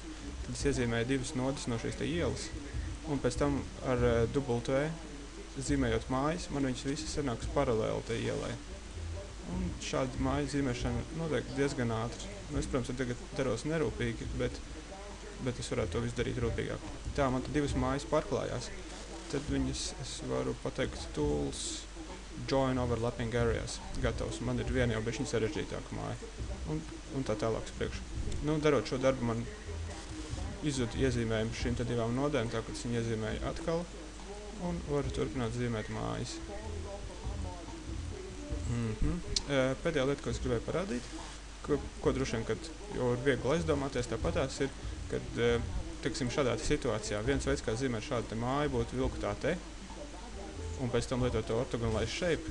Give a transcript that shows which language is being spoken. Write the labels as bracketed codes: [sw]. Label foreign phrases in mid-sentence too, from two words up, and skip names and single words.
[lv] Tad es iezīmēju divas nodas no šīs te ielas, un pēc tam ar W zīmējot mājas, man viņas visas sanāks paralēli tai ielai. Un šāda māju zīmēšana notiek diezgan ātri. Nu, es, protams, tagad daros nerūpīgi, bet es varētu to visu darīt rūpīgāk. Tā, man tad divas mājas pārklājās. Tad viņas es varu pateikt [en] tools, join overlapping areas. [lv] Gatavs. Man ir viena jau bišķiņ sarežģītāka māja. Un tā tālāk priekšu. Nu, darot šo darbu, man izzud iezīmējumu šīm te divām nodēm, tā, kad es viņu iezīmēju atkal. Un varu turpināt zīmēt mājas. Pēdējā lieta, ko es gribēju parādīt, ko droši vien, kad jau ir viegli aizdomāties, tāpatās ir, kad, teiksim, šādā situācijā viens veids, kā zīmēt šādu te māju, būtu vilkt tā te, un pēc tam lietot to [en] orthogonalize shape.